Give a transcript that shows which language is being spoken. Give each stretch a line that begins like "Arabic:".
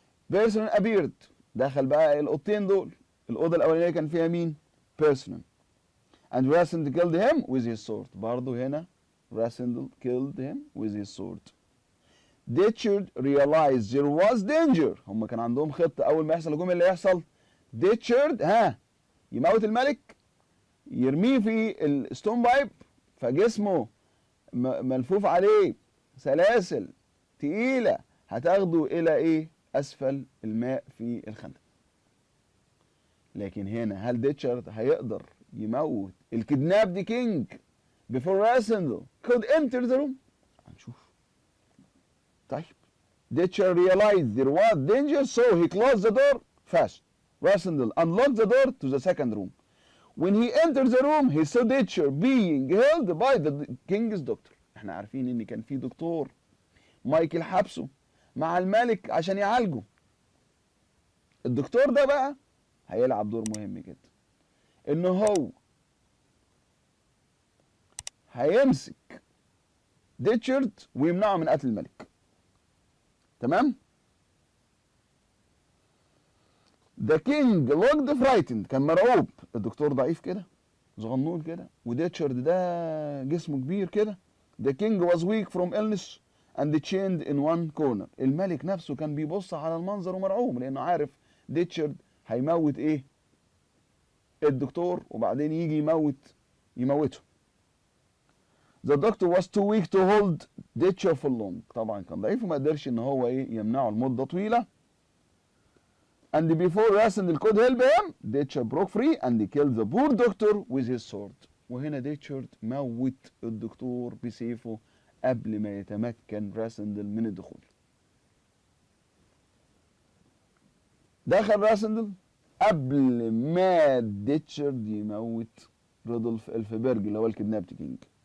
English: Person appeared،
Arabic: دخل بقى الأوضتين دول. الأوضة الأولانية كان فيها مين؟ Person.
English: And Rassendyll killed him with his sword.
Arabic: برضه هنا
English: Rassendyll killed him with his sword. Ditchard realized there was danger.
Arabic: هم كان عندهم خطة أول ما يحصل الهجوم اللي يحصل Ditchard يموت الملك، يرميه في الستون بايب فجسمه ملفوف عليه سلاسل تقيلة هتاخده إلى إيه؟ أسفل الماء في الخندق. لكن هنا هل ديتشارد هيقدر يموت الكدناب دي كينج
English: before Rassendyll could enter the room؟
Arabic: هنشوف. طيب
English: Ditchard realized there was danger so he closed the door fast. Rassendyll unlocked the door to the second room. When he entered the room he saw Ditchard being held by the king's doctor.
Arabic: احنا عارفين ان كان في دكتور مايكل حبسه مع الملك عشان يعالجه. الدكتور ده بقى هيلعب دور مهم جدا، ان هو هيمسك ديتشارد ويمنعه من قتل الملك. تمام؟
English: The king looked frightened،
Arabic: كان مرعوب. الدكتور ضعيف كده صغنون كده، وديتشارد ده جسمه كبير كده.
English: The king was weak from illness and chained in one corner.
Arabic: الملك نفسه كان بيبص على المنظر ومرعوب لانه عارف ديتشارد هيموت ايه؟ الدكتور وبعدين يجي يموته.
English: The doctor was too weak to hold Ditchard for long.
Arabic: طبعا كان ضعيف وما قدرش ان هو ايه يمنعه لمده طويله.
English: And before Rassendyll could help him, Ditchard broke free and killed the poor doctor with his sword.
Arabic: وهنا ديتشارد موت الدكتور بسيفه قبل ما يتمكن راسندل من الدخول. دخل راسندل قبل ما ديتشارد يموت رودولف الفبرج اللي هو الكدنابت كينج.